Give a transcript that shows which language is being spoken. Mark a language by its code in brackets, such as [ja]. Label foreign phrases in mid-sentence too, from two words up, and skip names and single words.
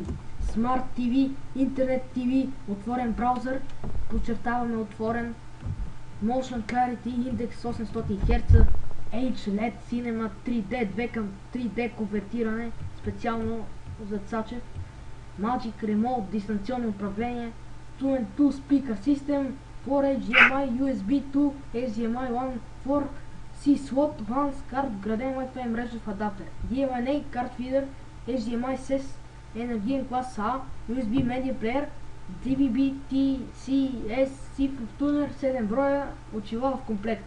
[en] Smart TV, Internet TV, [bg] отворен браузър, подчертаваме отворен, [en] Motion Clarity Index 800 Hz, HLED Cinema 3D, [bg] 2 към 3D конвертиране, специално за цаче, [en] Magic Remote, [bg] дистанционно управление, 2 [en] Speaker System, [bg] 4 HDMI, USB 2, HDMI 1, 4 C-Slot, LAN с карт, вграден Wi-Fi мрежов адаптер, DLNA, карт фидер, HDMI SES, енергиен клас А, [en] USB Media Player, [bg] DVB-T, [en] Cipher Tuner, [bg] 7 броя, очила в комплекта.